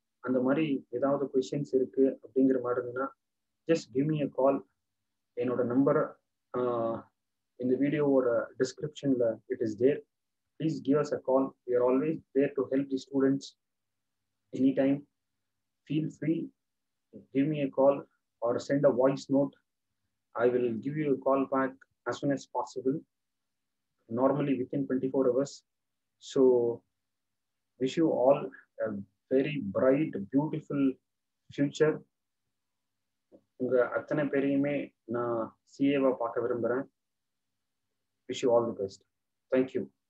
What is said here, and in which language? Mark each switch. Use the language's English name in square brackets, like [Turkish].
[Tamil] அந்த மாதிரி ஏதாவது கொஸ்டின்ஸ் இருக்கு அப்படிங்கிற மாதிரி இருந்ததுன்னா [English] Just give me a call. [Tamil] என்னோட நம்பர் இந்த வீடியோவோட டிஸ்கிரிப்ஷன்ல [English] It is there. Please give us a call. We are always there to help the students any time. Feel free, give me a call or send a voice note. I will give you a call back as soon as possible, normally within 24 hours. So wish you all a very bright, beautiful future. [Tamil] உங்க அத்தனை பேரையுமே நான் சிஏவா பார்க்க விரும்புகிறேன். [English] Wish you all the best. Thank you.